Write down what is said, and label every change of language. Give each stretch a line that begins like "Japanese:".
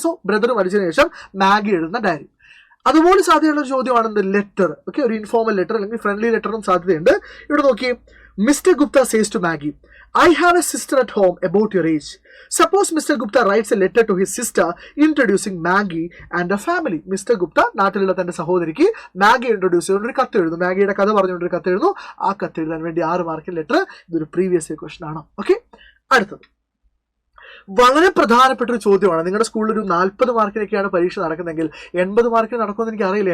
Malayalam: So brother മരിച്ചതിന് ശേഷം Maggi എഴുതുന്ന ഡയറി. അതുപോലെ സാധ്യതയുള്ള ചോദ്യമാണ് ലെറ്റർ. ഓക്കെ, ഒരു ഇൻഫോർമൽ ലെറ്റർ അല്ലെങ്കിൽ ഫ്രണ്ട്ലി ലെറ്ററും സാധ്യതയുണ്ട്. ഇവിടെ നോക്കി,
English: Mister Gupta says to Maggie, I have a sister at home about your age. Suppose Mr. Gupta writes a letter to his sister introducing Maggie and a family. Mr.
Malayalam: Gupta നാട്ടിലുള്ള തന്റെ സഹോദരിക്ക് Maggi introduce ചെയ്തുകൊണ്ട് ഒരു കത്ത് എഴുതുന്നു. മാഗിയുടെ കഥ പറഞ്ഞുകൊണ്ട് ഒരു കത്ത് എഴുതുന്നു. ആ കത്ത് എഴുതാൻ വേണ്ടി 6 മാർക്ക് ലെറ്റർ. ഇതൊരു പ്രീവിയസ് ഇയർ ക്വസ്റ്റൻ ആണ്. ഓക്കെ, അടുത്തത് വളരെ പ്രധാനപ്പെട്ട ഒരു ചോദ്യമാണ്. നിങ്ങളുടെ സ്കൂളിൽ ഒരു 40 മാർക്കിനൊക്കെയാണ് പരീക്ഷ നടക്കുന്നതെങ്കിൽ 80 മാർക്കിന് നടക്കുമെന്ന് എനിക്ക് അറിയില്ല.